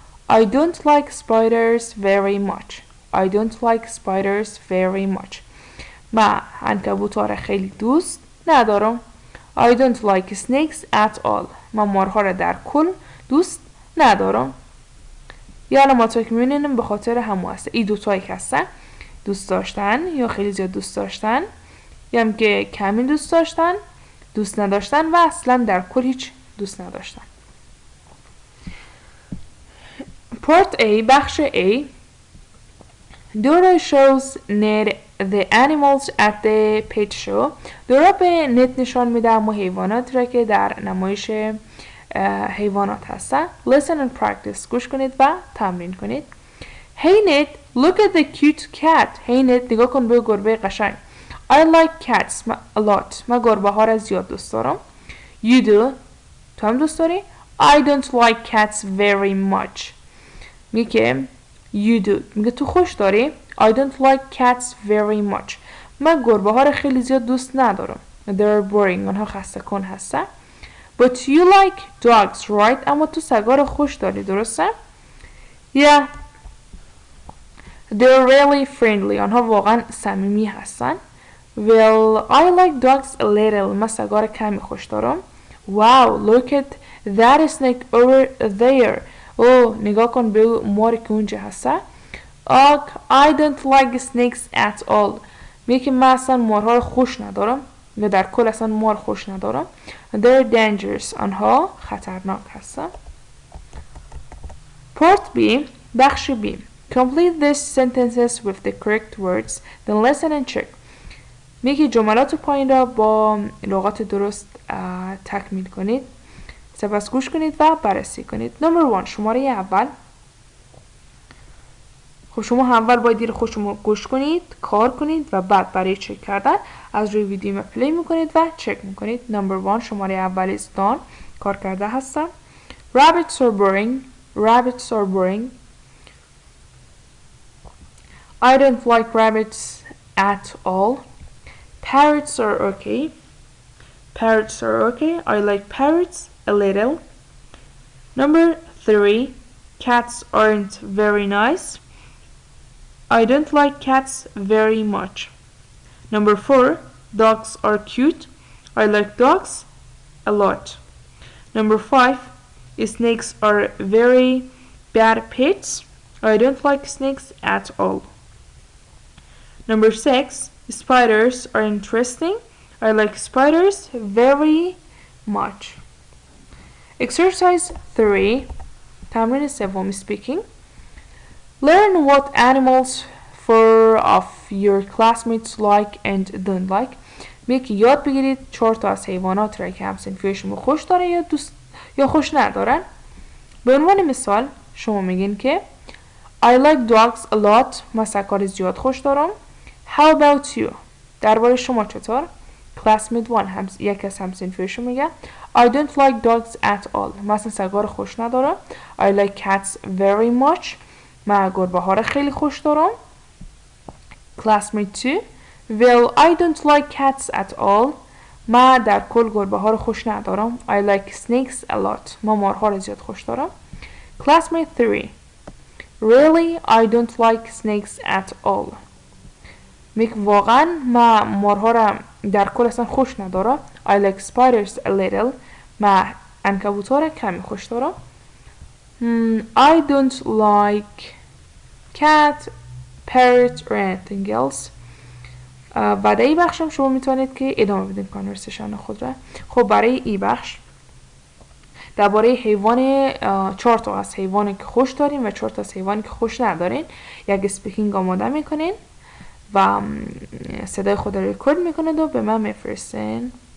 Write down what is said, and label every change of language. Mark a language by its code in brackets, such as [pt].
[en] I don't like spiders very much. I don't like spiders very much. [fa] من عنکبوت‌ها را خیلی دوست ندارم. [en] I don't like snakes at all. [fa] من مارها را در کل دوست ندارم. یا علاماتی که می‌بینیم به خاطر همو هست. این دوتایی که هستن دوست داشتن یا خیلی زیاد دوست داشتن یا هم که کمی دوست داشتن، دوست نداشتن و اصلا در کل هیچ دوست نداشتن. [en] Part A [fa] بخش A. [en] Dora shows Ned the animals at the pet show. [fa] دورا به نت نشان میده اما حیوانات را که در نمایش حیوانات هستن. [en] Listen and practice. [fa] گوش کنید و تمرین کنید. [en] Hey Ned, look at the cute cat. [fa] Hey Ned, نگاه کن به گربه قشنگ. [en] I like cats a lot. [fa] من گربه ها را زیاد دوست دارم. [en] You do. [fa] تو هم دوست داری؟ [en] I don't like cats very much. [fa] میگه [en] you do. [fa] میگه تو خوش داری؟ [en] I don't like cats very much. [fa] من گربه ها را خیلی زیاد دوست ندارم. [en] They're boring. [fa] آنها خسته کن هستن. [en] But you like dogs, right? [fa] اما تو سگا را خوش داری، درسته؟ [en] Yeah. They're really friendly. [fa] آنها واقعا صمیمی هستن. [en] Well, I like dogs a little. [fa] من سگا را کمی خوش دارم. [en] Wow, look at that snake over there. [fa] نگاه کن به ماری که اونجا هسته. [en] I don't like snakes at all. [fa] میگه من اصلا مارها رو خوش ندارم و در کل اصلا مار خوش ندارم. [en] They're dangerous. [fa] آنها خطرناک هستن. [en] Part B [fa] بخش B. [en] Complete these sentences with the correct words. Then listen and check. [fa] میگه جملات پایین را با لغات درست تکمیل کنید. سپس گوش کنید و بررسی کنید. [en] Number 1 [fa] شماره اول. خب شما اول باید دیر خود شما گوش کنید، کار کنید و بعد برای چک کردن از روی ویدیو ما پلی میکنید و چک میکنید. [en] Number 1 [fa] شماره اول [en] is done. [fa] کار کرده هستم. [en] Rabbits are boring. Rabbits are boring. I don't like rabbits at all. Parrots are okay. Parrots are okay. I like parrots a little. Number 3 cats aren't very nice. I don't like cats very much. Number 4 dogs are cute. I like dogs a lot. Number 5 snakes are very bad pets. I don't like snakes at all. Number 6 spiders are interesting. I like spiders very much. Exercise 3 [fa] تمرین سوم [en] speaking. Learn what animals 4 of your classmates like and don't like. [fa] میگه یاد بگیرید 4 تا از حیوانات را که همسنفی شما خوش داره یا خوش ندارن. به عنوان مثال شما میگین که [en] I like dogs a lot. [fa] من سگ‌ها زیاد خوش دارم. [en] How about you? [fa] درباره شما چطور؟ [en] Classmate 1 [fa] یک از همسنفی شما میگه [en] I don't like dogs at all. [fa] من اصلا سگ‌ها رو خوش ندارم. [en] I like cats very much. [fa] من گربه ها رو خیلی خوش دارم. [en] Classmate 2 Well, I don't like cats at all. [fa] من در کل گربه ها رو خوش ندارم. [en] I like snakes a lot. [fa] من مارها رو زیاد خوش دارم. [en] Classmate 3 Really, I don't like snakes at all. [fa] میگه واقعا من مارها رو در کل اصلا خوش ندارم. [en] I like spiders a little. [fa] من عنکبوت ها رو کمی خوش دارم. [en] I don't like cat, parrot or anything else. [fa] بعد ای بخشم شما میتونید که ادامه بدین کانورسیشن خود را. خب برای ای بخش درباره حیوان 4 تا از حیوانی که خوش دارین و 4 تا از حیوانی که خوش ندارین یک اسپیکینگ آماده میکنین و صدای خود را ریکورد میکنید و به من میفرستین.